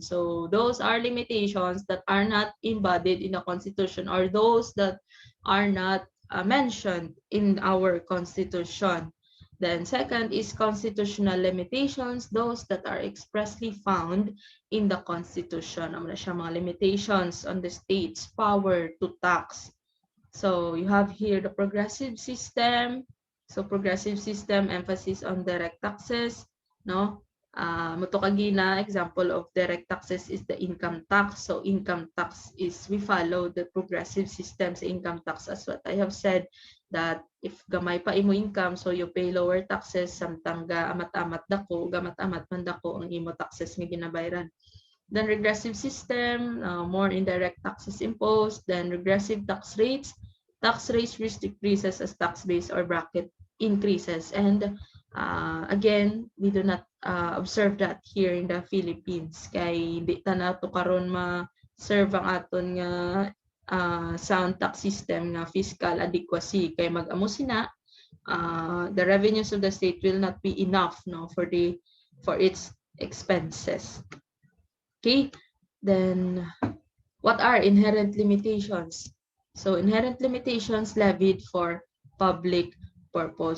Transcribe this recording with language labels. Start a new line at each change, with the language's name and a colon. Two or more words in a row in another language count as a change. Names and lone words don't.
English: So those are limitations that are not embodied in the Constitution, or those that are not mentioned in our Constitution. Then second is constitutional limitations, those that are expressly found in the Constitution.
Hiligaynon: Ang mga
English: limitations on the state's power to tax. So you have here the progressive system. So progressive system, emphasis on direct taxes, no?
Hiligaynon: Muto kagina
English: example of direct taxes is the income tax. So income tax is, we follow the progressive system sa income tax, as what I have said, that if
Hiligaynon: gamay pa imo
English: income, so you pay lower taxes,
Hiligaynon: samtang ga amat-amat dako, gamat-amat man dako ang imo taxes nga ginabayaran.
English: Then regressive system, more indirect taxes imposed. Then regressive tax rates which decreases as tax base or bracket increases. And again, we do not observe that here in the Philippines.
Hiligaynon: Kay di ta na to karon ma-serve ang aton nga sound tax system nga fiscal adequacy. Kay mag-amo sina,
English: the revenues of the state will not be enough, no, for its expenses. Okay, then what are inherent limitations? So inherent limitations levied for public purpose.